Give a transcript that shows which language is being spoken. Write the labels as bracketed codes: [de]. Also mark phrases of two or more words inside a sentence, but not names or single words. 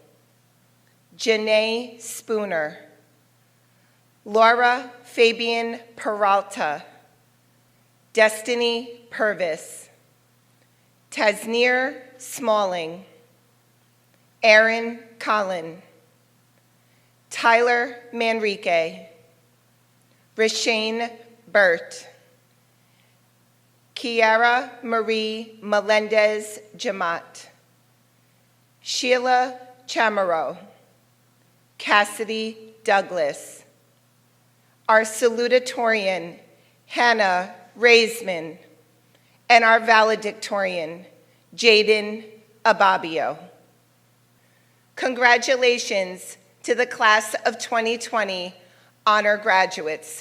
[en] Janae Spooner, Laura Fabian Peralta, Destiny Purvis, Tasnir Smalling, Aaron Collin, Tyler Manrique, Rashane Burt, Kiara Marie Melendez Jamat, Sheila Chamorro, Cassidy Douglas, our salutatorian, Hannah Raisman, and our valedictorian, Jaden Ababio. Congratulations to the class of 2020 honor graduates.